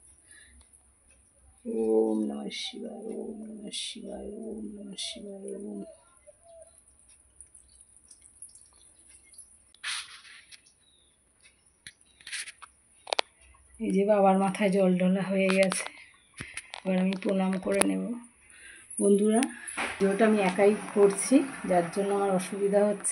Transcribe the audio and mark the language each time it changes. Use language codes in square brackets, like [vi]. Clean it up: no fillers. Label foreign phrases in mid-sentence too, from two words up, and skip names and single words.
[sa] ओम नमः शिवाय, ओम नमः शिवाय, ओम नमः शिवाय, ओम। [bn] এই যে বাবার মাথায় জল ঢালা হয়ে গেছে, এবার আমি প্রণাম করে নেব। বন্ধুরা, ভিডিওটা আমি একাই করছি, যার জন্য আমার অসুবিধা হচ্ছে।